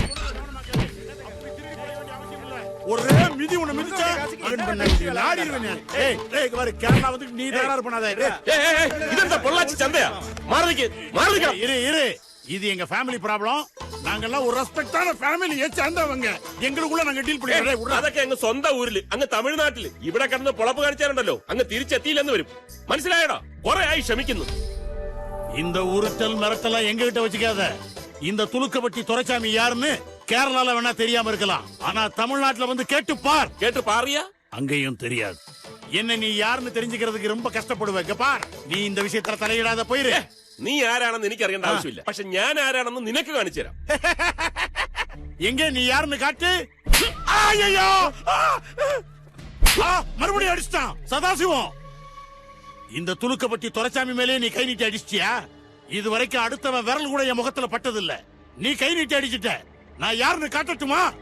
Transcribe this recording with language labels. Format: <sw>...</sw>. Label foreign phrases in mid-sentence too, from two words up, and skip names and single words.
<ta>ஒரே மிதி உன்னை மிதிச்சா நாடிடுவேன். ஏய் ஏய் பாரு, கேரளா வந்து நீ தகராறு பண்ணாத. ஏய் இது என்ன பொள்ளாச்சி சந்தையா? மாறதுக்கு இரு இரு, இது எங்க</ta> <en>family problem.</en> <ta>நாங்கெல்லாம் ஒரு ரெஸ்பெக்டான ஃபேமிலியை சேர்ந்தவங்க, எங்களுக்குள்ள நாங்க டீல் பண்ணிடுறோம்.</ta> <ml>അതൊക്കെ അങ്ങ് സ്വന്തം ഊരില്, അങ്ങ് തമിഴ്നാട്ടില് ഇവിടെ കിടന്ന് പൊളപ്പ് കാണിച്ചാലുണ്ടല്ലോ, അങ്ങ് തിരിച്ചെത്തിയില്ലെന്ന് വരും. മനസ്സിലായടാ? കുറെ ആയി ക്ഷമിക്കുന്നു.</ml> <ta>இந்த உருட்டல் மிரட்டலாம் எங்க கிட்ட வச்சுக்காத. இந்த துலுக்கப்பட்டி துரைசாமி யாருன்னு கேரளால வேணா தெரியாம இருக்கலாம், ஆனா தமிழ்நாட்டுல வந்து கேட்டு பார். கேட்டு பாரியா? அங்கேயும் தெரியாது. என்ன நீ யாருன்னு தெரிஞ்சுக்கிறதுக்கு ரொம்ப கஷ்டப்படுவேங்க. பார், நீ இந்த விஷயத்துல தலையிடாத போயிரு.</ta> <ml>നീ ആരാണെന്ന് എനിക്ക് അറിയേണ്ട ആവശ്യമില്ല, പക്ഷെ ഞാൻ ആരാണെന്ന് നിനക്ക് കാണിച്ചു തരാം.</ml> <ta>எங்க நீ யாருன்னு காட்டு. ஐயோ மறுபடியும் அடிச்சிட்டான் சதாசிவம். இந்த துலுக்கப்பட்டி துரைசாமி மேலே நீ கை நீட்டி அடிச்சிட்டியா? இது வரைக்கும் அடுத்தவன் விரல் கூட என் முகத்துல பட்டதில்ல. நீ கை நீட்டி அடிச்சிட்ட, நான் யாருன்னு காட்டட்டுமா?</ta>